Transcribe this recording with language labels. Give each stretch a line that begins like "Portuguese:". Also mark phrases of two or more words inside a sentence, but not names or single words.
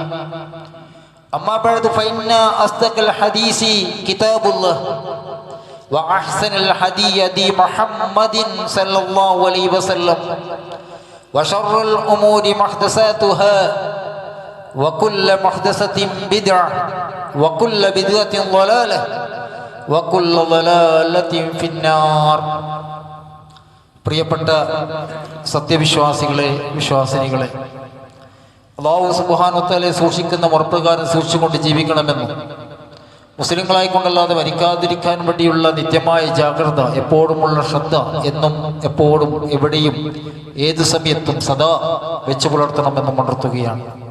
Arabic: أما بعد فإن أصدق الحديث كتاب الله وأحسن الهدي هدي محمد صلى الله عليه وسلم وشر الأمور محدثاتها وكل محدثة بدعة وكل بدعة ضلالة وكل ضلالة في النار.
Malayalam: പ്രിയപ്പെട്ട സത്യവിശ്വാസികളെ, വിശ്വാസിനികളെ,
Arabic: الله سبحانه وتعالى
Malayalam: സൂക്ഷിക്കുന്ന മുറപ്രകാരം സൂക്ഷിച്ചുകൊണ്ട് ജീവിക്കണമെന്നും മുസ്ലിങ്ങളായിക്കൊണ്ടല്ലാതെ മരിക്കാതിരിക്കാൻ വേണ്ടിയുള്ള നിത്യമായ ജാഗ്രത, എപ്പോഴുമുള്ള ശ്രദ്ധ എന്നും എപ്പോഴും എവിടെയും ഏതു സമയത്തും സദാ വെച്ചു പുലർത്തണമെന്നും ഉണർത്തുകയാണ്.